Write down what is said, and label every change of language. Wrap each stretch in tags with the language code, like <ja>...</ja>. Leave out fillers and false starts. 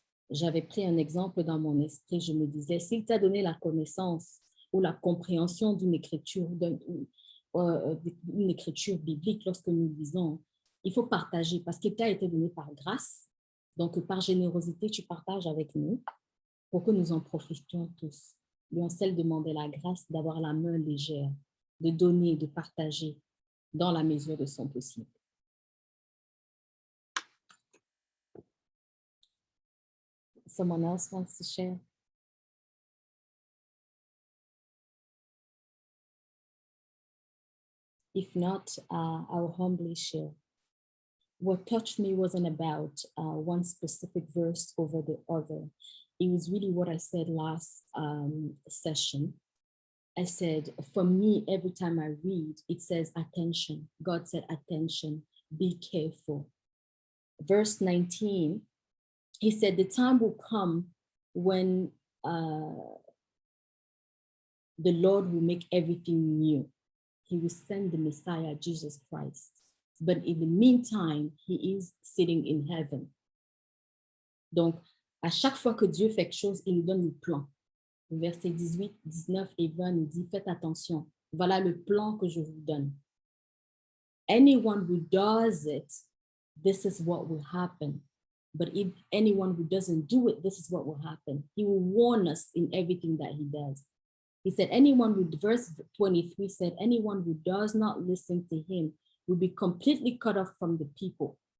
<fr>J'avais pris un exemple dans mon esprit, je me disais, s'il t'a donné la connaissance ou la compréhension d'une écriture, d'une écriture biblique lorsque nous lisons, il faut partager parce qu'il t'a été donné par grâce. Donc, par générosité, tu partages avec nous pour que nous en profitions tous. Lioncel demandait la grâce d'avoir la main légère, de donner, de partager dans la mesure de son possible.</fr> <en>Someone else wants to share? If not, I'll humbly share. What touched me wasn't about one specific verse over the other. It was really what I said last session. I said, for me, every time I read, it says attention. God said, attention, be careful. Verse 19, he said, the time will come when the Lord will make everything new. He will send the Messiah, Jesus Christ. But in the meantime, he is sitting in heaven.</en> <fr>Donc, à chaque fois que Dieu fait quelque chose, il nous donne le plan. Verset 18, 19 et 20 nous dit, faites attention, voilà le plan que je vous donne.</fr> <en>Anyone who does it, this is what will happen. But if anyone who doesn't do it, this is what will happen. He will warn us in everything that he does. He said, verse 23 said, anyone who does not listen to him will be completely cut off from the people.</en>